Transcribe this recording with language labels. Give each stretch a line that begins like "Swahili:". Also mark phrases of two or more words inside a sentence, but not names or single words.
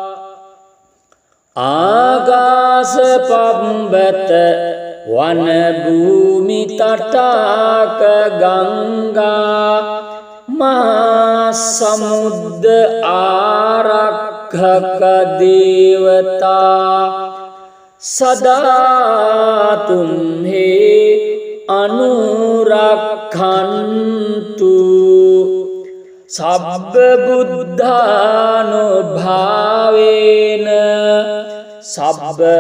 Pali: ආගාස පම්බත වන භූමි තටාක ගංගා මහා සමුද්ද ආරක්ඛක දේවතා සදා තුම්හි අනුරක්ඛන්තු සබ්බ බුද්ධානුභාවේන සබ්බ